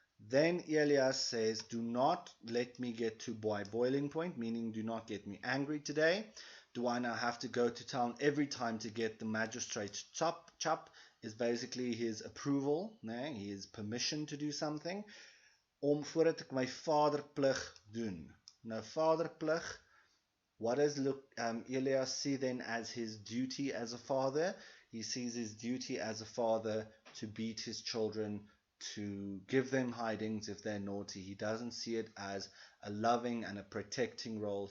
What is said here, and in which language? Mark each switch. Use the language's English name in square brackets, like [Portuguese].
[English] Then Elias says, do not let me get to boiling point, meaning do not get me angry today. Do I now have to go to town every time to get the magistrate chop? is basically his approval, né? His permission to do something. [Afrikaans] Voordat ek my vaderplig doen. [English] Nou vaderplig, what does Elias see then as his duty as a father? He sees his duty as a father to beat his children, to give them hidings if they're naughty. He doesn't see it as a loving and a protecting role.